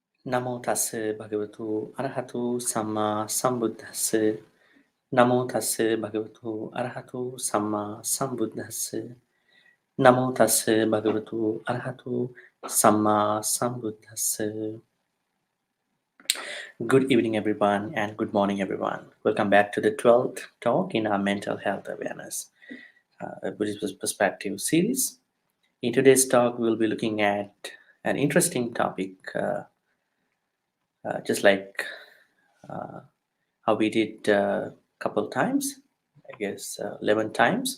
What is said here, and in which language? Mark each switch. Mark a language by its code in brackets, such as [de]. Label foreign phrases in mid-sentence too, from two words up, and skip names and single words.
[pi] Namo tassa bhagavato arahato samma sambuddhassa. Namo tassa bhagavato arahato samma sambuddhassa. Namo tassa bhagavato arahato samma sambuddhassa. [en] Good evening, everyone, and good morning, everyone. Welcome back to the 12th talk in our mental health awareness Buddhist perspective series. In today's talk, we'll be looking at an interesting topic, just like how we did a couple times, I guess 11 times.